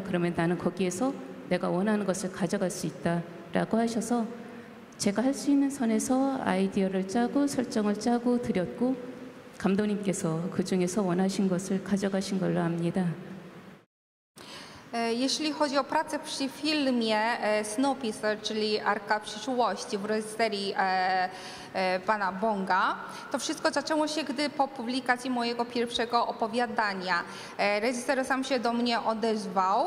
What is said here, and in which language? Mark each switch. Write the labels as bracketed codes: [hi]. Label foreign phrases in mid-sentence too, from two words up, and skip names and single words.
[ko] 그러면 나는 거기에서 내가 원하는 것을 가져갈 수 있다라고 하셔서 제가 할 수 있는 선에서 아이디어를 짜고 설정을 짜고 드렸고 감독님께서 그 중에서 원하신 것을 가져가신 걸로 압니다. [pl] Jeśli chodzi o pracę przy filmie Snowpiercer, czyli Arka Przyszłości w reżyserii pana Bonga, to wszystko zaczęło się, gdy po publikacji mojego pierwszego opowiadania reżyser sam się do mnie odezwał.